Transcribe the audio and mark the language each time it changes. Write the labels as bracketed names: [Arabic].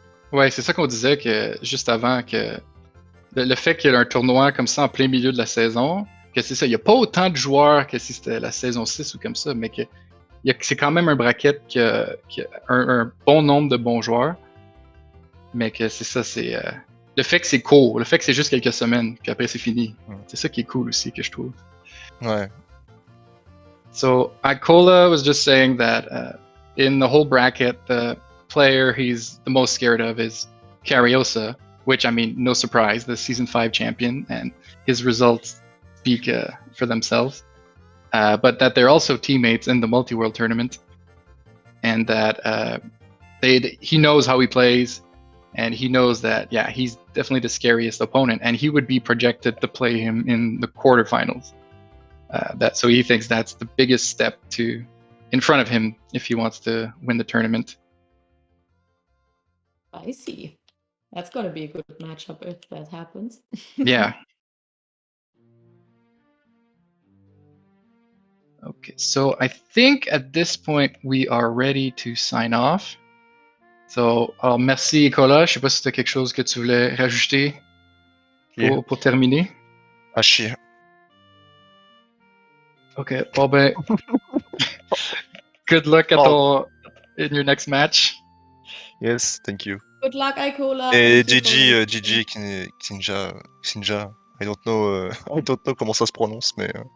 [French] Ouais, c'est ça qu'on disait que juste avant que le fait qu'il y ait un tournoi comme ça en plein milieu de la saison, que c'est ça, il n'y a pas autant de joueurs que si c'était la saison 6 ou comme ça, mais que c'est quand même un bracket qui a un bon nombre de bons joueurs, mais que c'est ça, c'est le fait que c'est court, le fait que c'est juste quelques semaines, puis après c'est fini. C'est ça qui est cool aussi que je trouve. Ouais. [English] So Icola was just saying that in the whole bracket, the player he's the most scared of is Cariosa, which I mean, no surprise, the season 5 champion, and his results speak for themselves. But that they're also teammates in the multi-world tournament, and that he knows how he plays, and he knows that, yeah, he's definitely the scariest opponent, and he would be projected to play him in the quarterfinals. So he thinks that's the biggest step in front of him if he wants to win the tournament. I see. That's going to be a good matchup if that happens. Yeah. Okay, so I think at this point we are ready to sign off. [French] So, alors merci Icola. Je sais pas si tu as quelque chose que tu voulais rajouter pour terminer. À chier. [English] Ok, [French] bon ben, [English] good luck in your next match. Yes, thank you. Good luck, Icola. [French] Et [English] Thank you for GG, ksinjah. I don't know, I don't know [French] comment ça se prononce, [English] mais.